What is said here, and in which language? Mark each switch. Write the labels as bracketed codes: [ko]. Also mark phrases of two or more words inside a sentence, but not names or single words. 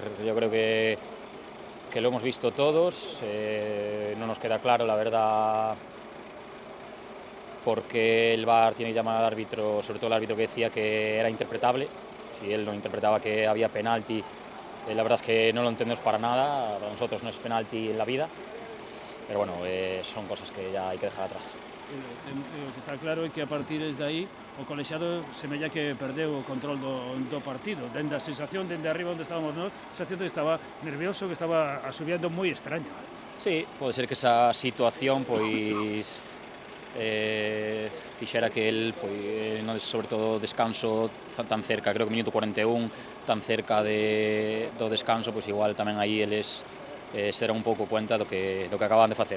[es] Yo creo que lo hemos visto todos, no nos queda claro la verdad porque el VAR tiene que llamar al árbitro, sobre todo el árbitro que decía que era interpretable. Si él no interpretaba que había penalti, la verdad es que no lo entendemos para nada, para nosotros no es penalti en la vida, pero bueno, son cosas que ya hay que dejar atrás. [gl] O que está claro é que a partir de aí o colexiado semella que perdeu o control do partido, dende a sensación, dende arriba onde estábamos nós, a sensación de que estaba nervioso, que estaba asubiendo moi extraño. Sí, pode ser que esa situación pois fixera que el sobre todo descanso tan cerca, creo que minuto 41, tan cerca do descanso, pois igual tamén aí eles se deron un pouco cuenta do que acababan de facer.